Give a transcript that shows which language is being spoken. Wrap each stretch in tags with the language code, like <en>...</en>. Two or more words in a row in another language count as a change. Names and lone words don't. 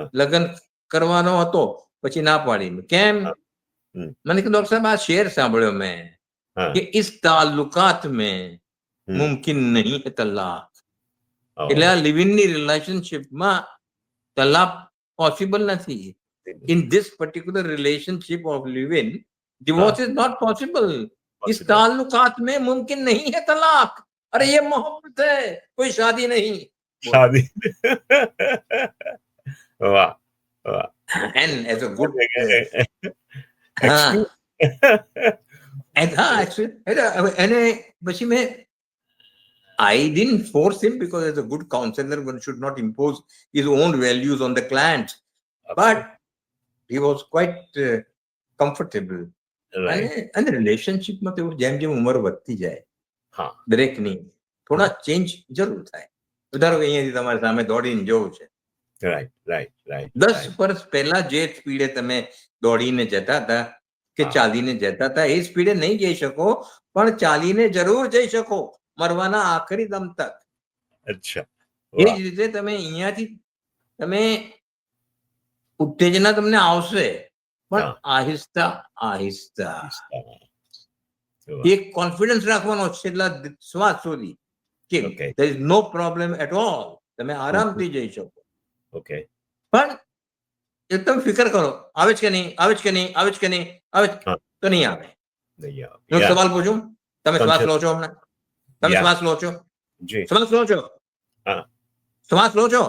<gu>લગ્ન કરવાનો હતો, પછી ના પાડી. કેમ? હમ. મને કે ડોક્ટર સાહેબ આ શેર સાંભળ્યો મેં હા.</gu> <hi>કે इस ताल्लुकात में હમ. मुमकिन नहीं है तलाक. Oh.</hi> <gu>એટલે આ લિવિનની રિલેશનશિપમાં તલાક પોસિબલ નથી.</gu> <en>In this particular relationship of live-in, divorce is not possible.</en> <hi>इस</hi> <en>Possible.</en> <hi>ताल्लुकात में मुमकिन नहीं है तलाक. अरे ये मोहब्बत है, कोई शादी नहीं.</hi> <gu>શાદી. વાહ, વાહ.</gu> <en>And as a good Excuse- and actually</en> <gu>એને પછી મેં</gu> <en>I didn't force him because as a good counselor one should not impose his own values on the client, but he was quite comfortable. Right.</en> <gu>અને રિલેશનશિપમાં તો જેમ જેમ ઉંમર વધતી જાય હા. દરેકની થોડા ચેન્જ જરૂર થાય. ધારો કે અહીંયાથી તમારી સામે દોડીને જવું છે,</gu> <en>Right, right, right,</en> <gu>10</gu> <en>right.</en> <gu>વર્ષ પહેલા જે સ્પીડે તમે દોડીને જતા હતા કે હા. ચાલીને જતા હતા એ સ્પીડે નહીં જઈ શકો, પણ ચાલીને જરૂર જઈ શકો મરવાના</gu> <hi>आख़िरी दम तक.</hi> <gu>અચ્છા. એ વાહ. જ રીતે તમે અહીંયાથી તમે ઉત્તેજના તમને આવશે પણ હા.</gu> <hi>आहिस्ता आहिस्ता</hi> <gu>વાહ. એક કોન્ફિડન્સ રાખવાનો છે છેલ્લા શ્વાસ સુધી કે</gu> <en>Okay. there is no problem at all.</en> <gu>તમે આરામથી જઈ શકો.</gu> <en>Okay.</en> <gu>પણ એકદમ ફિકર કરો, આવે છે કે નહીં, આવે છે કે નહીં, આવે છે કે નહીં, આવે છે? હા. તો નહીં આવે. નહીં આવે. હું</gu> <en>Yeah.</en> <gu>સવાલ પૂછું, તમે શ્વાસ લો છો હમણાં? તમે</gu> <en>Yeah.</en> <gu>શ્વાસ લો છો? જી. શ્વાસ લો છો? હા. શ્વાસ લો છો?</gu>